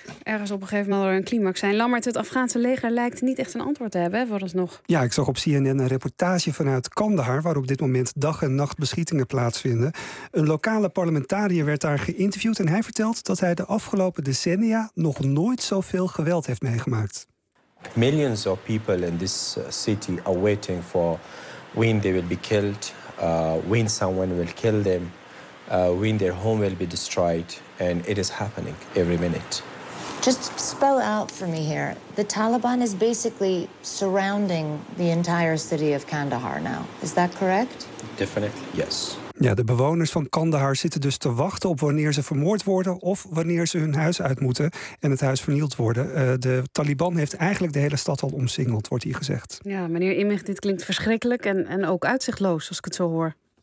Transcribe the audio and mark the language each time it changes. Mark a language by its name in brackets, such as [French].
[Dutch] Ergens op een gegeven moment zal er een climax zijn. Lammert, het Afghaanse leger lijkt niet echt een antwoord te hebben, vooralsnog. Ja, ik zag op CNN een reportage vanuit Kandahar, waar op dit moment dag en nacht beschietingen plaatsvinden. Een lokale parlementariër werd daar geïnterviewd en hij vertelt dat hij de afgelopen decennia nog nooit zoveel geweld heeft meegemaakt. [English] Millions of people in this city are waiting for when they will be killed, when someone will kill them, when their home will be destroyed, and it is happening every minute. Just spell out for me here. The Taliban is basically surrounding the entire city of Kandahar now. Is that correct? Definitely, yes. [Dutch] Ja, de bewoners van Kandahar zitten dus te wachten op wanneer ze vermoord worden of wanneer ze hun huis uit moeten en het huis vernield worden. De Taliban heeft eigenlijk de hele stad al omsingeld, wordt hier gezegd. Ja, meneer Immig, dit klinkt verschrikkelijk en ook uitzichtloos als ik het zo hoor.